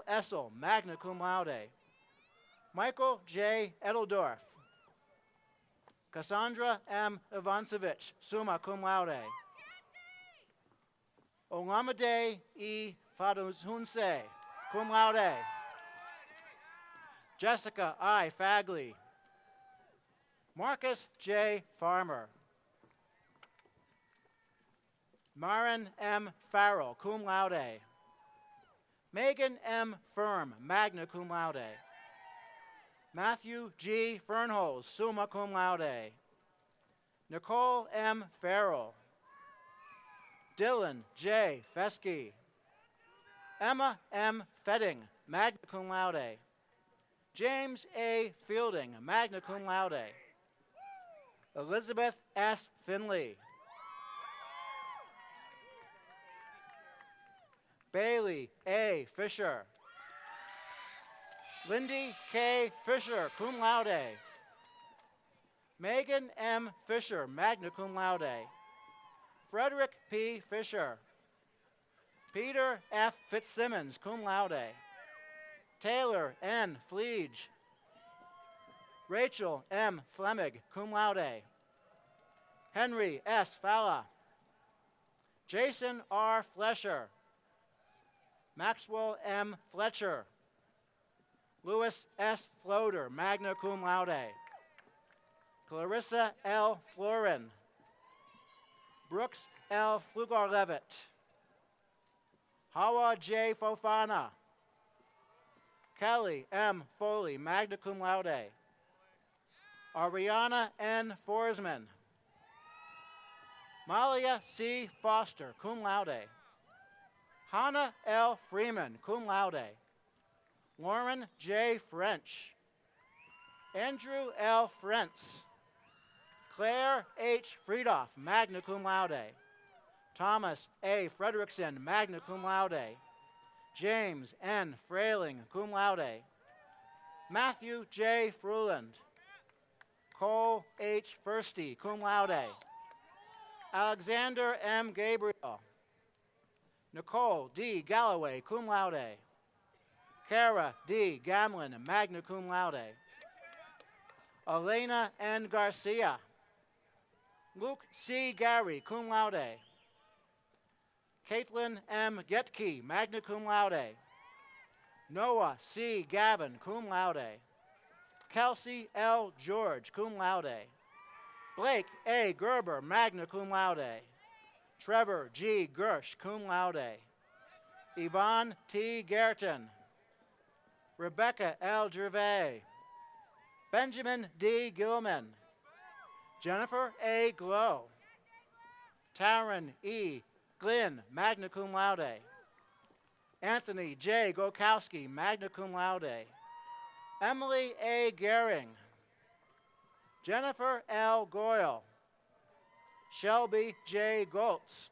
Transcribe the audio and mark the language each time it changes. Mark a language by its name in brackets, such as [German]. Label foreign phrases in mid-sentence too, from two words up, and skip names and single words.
[English] Essel, [Latin] magna cum laude. [English] Michael J. Edeldorf. Cassandra M. Ivancevich, [Latin] summa cum laude. [English] Olamide E. Fadunse, [Latin] cum laude. [English] Jessica I. Fagley. Marcus J. Farmer. Marin M. Farrell, [Latin] cum laude. [English] Megan M. Firm, [Latin] magna cum laude. [English] Matthew G. Fernholz, [Latin] summa cum laude. [English] Nicole M. Farrell. Dylan J. Fesky. Emma M. Fetting, [Latin] magna cum laude. [English] James A. Fielding, [Latin] magna cum laude. [English] Elizabeth S. Finley. Bailey A. Fisher. Lindy K. Fisher, [Latin] cum laude. [English] Megan M. Fisher, [Latin] magna cum laude. [English] Frederick P. Fisher. Peter F. Fitzsimmons, [Latin] cum laude. [English] Taylor N. Fleege. Rachel M. Flemig, [Latin] cum laude. [English] Henry S. Falla. Jason R. Flesher. Maxwell M. Fletcher. Louis S. Floater, [Latin] magna cum laude. [English] Clarissa L. Florin. Brooks L. Flugar-Levitt. Hawa J. Fofana. Kelly M. Foley, [Latin] magna cum laude. [English] Ariana N. Forsman. Malia C. Foster, [Latin] cum laude. [English] Hannah L. Freeman, [Latin] cum laude. [English] Lauren J. French. Andrew L. Frentz. Claire H. Friedoff, [Latin] magna cum laude. [English] Thomas A. Frederickson, [Latin] magna cum laude. [English] James N. Frailing, [Latin] cum laude. [English] Matthew J. Fruland. Cole H. Firsty, [Latin] cum laude. [English] Alexander M. Gabriel. Nicole D. Galloway, [Latin] cum laude. [English] Kara D. Gamlin, [Latin] magna cum laude. [English] Elena N. Garcia. Luke C. Gary, [Latin] cum laude. [English] Caitlin M. Getke, [Latin] magna cum laude. [English] Noah C. Gavin, [Latin] cum laude. [English] Kelsey L. George, [Latin] cum laude. [English] Blake A. Gerber, [Latin] magna cum laude. [English] Trevor G. Gersh, [Latin] cum laude. [English] Yvonne T. Gerton. Rebecca L. Gervais. Benjamin D. Gilman. Jennifer A. Glow. Taryn E. Glynn, [Latin] magna cum laude. [English] Anthony J. Gokowski, [Latin] magna cum laude. [English] Emily A. Gehring. Jennifer L. Goyle. Shelby J. Goltz.